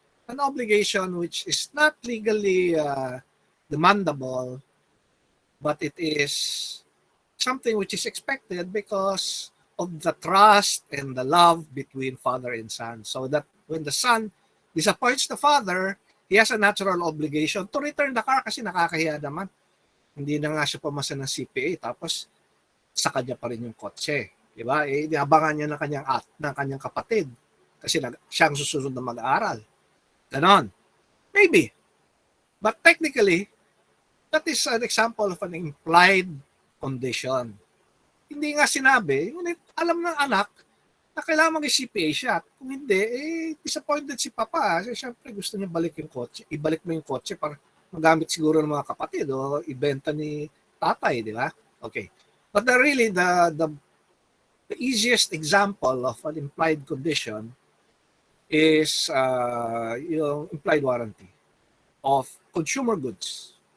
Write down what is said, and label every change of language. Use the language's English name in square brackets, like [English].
[English] An obligation which is not legally demandable, but it is something which is expected because of the trust and the love between father and son. So that when the son disappoints the father, he has a natural obligation to return the car [Filipino] kasi nakakahiya naman. Hindi na nga siya pumasa ng CPA tapos sa kanya pa rin yung kotse. Diba? Eh, inabangan niya ng kanyang kapatid kasi siya ang susunod na mag-aaral. Ganon. Maybe. [English] But technically, that is an example of an implied condition. [Filipino] Hindi nga sinabi, ngunit alam ng anak na kailangan mag-CPA siya. Kung hindi, disappointed si papa. Kasi syempre gusto niya ibalik mo yung kotse para magamit siguro ng mga kapatid o ibenta ni tatay, di ba? [English] Okay. But the easiest example of an implied condition is yung implied warranty of consumer goods.